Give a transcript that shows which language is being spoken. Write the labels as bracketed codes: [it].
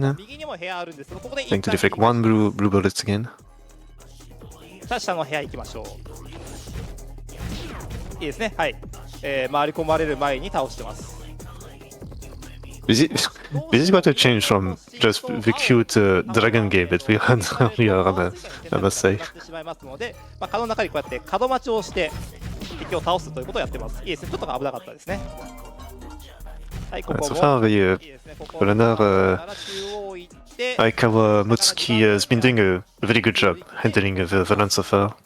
[en] Going to deflect one blue bullets again. [ja] さあ下の部屋行きましょう。いいですね。はい。回り込まれる前に倒してます。 [en] This is what a change from just the cute dragon game that we had earlier, I must say. [ja] しまいますので、角の中にこうやって角待ちをして敵を倒すということをやってます。いいですね。ちょっと危なかったですね。はい、ここも [en] So far, the runner藍川睦月 has been doing a very good job handling the run so far.